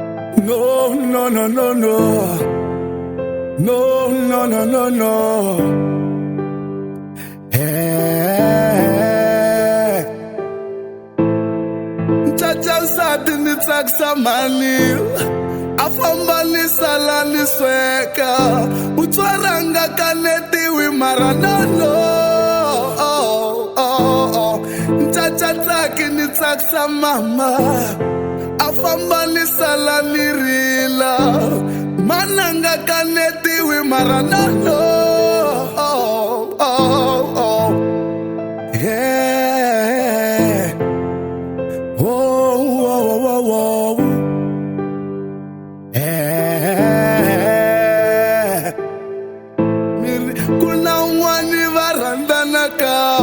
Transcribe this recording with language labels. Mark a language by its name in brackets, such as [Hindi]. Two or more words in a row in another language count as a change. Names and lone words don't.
[English] No, no, no, no, no. No, no, no, no, no. Hey. [Tsonga] Chacha sati ni tsakisa mani. Afamba ni sala ni sweka. Utswaranga kanetiwi mara [English] no, no. [Tsonga] Chacha tsaki ni tsakisa mama. Afamba ni sala ni rila. Mananga kanetiwi mara [English] no, no. Yeah. Oh, oh, oh, oh. Yeah. [Tsonga] Kuna wani varandana kao.